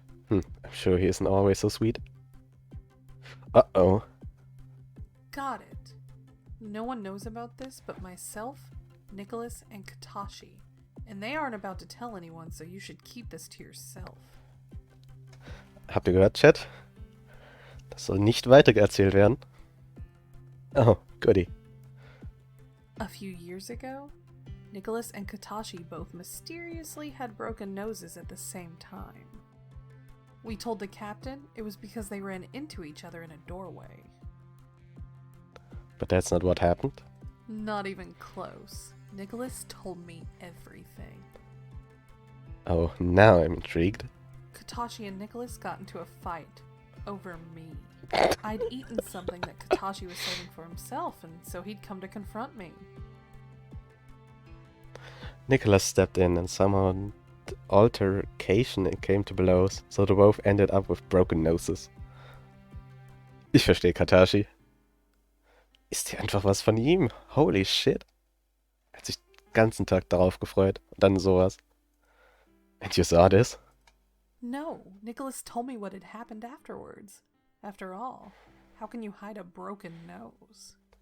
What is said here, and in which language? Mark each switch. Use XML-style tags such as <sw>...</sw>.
<en>I'm sure he isn't always so sweet. Uh-oh. Got it. No one knows about this but myself, Nicholas, and Katashi. And they aren't about to tell anyone, so you should keep this to yourself.</en> <de>Habt ihr gehört, Chat? Das soll nicht weitererzählt werden.</de> <en>Oh, goodie. A few years ago, Nicholas and Katashi both mysteriously had broken noses at the same time. We told the captain it was because they ran into each other in a doorway. But that's not what happened. Not even close. Nicholas told me everything. Oh, now I'm intrigued. Katashi and Nicholas got into a fight over me. I'd eaten something that Katashi was saving for himself, and so he'd come to confront me. Nicholas stepped in and somehow the altercation came to blows, so they both ended up with broken noses.</en> <de>Ich verstehe Katashi. Ist hier einfach was von ihm?</de> <en>Holy shit.</en> <de>Er hat sich den ganzen Tag darauf gefreut. Und dann sowas.</de> <en>And you saw this? No, Nicholas told me what had happened afterwards. After all, how can you hide a broken nose?</en>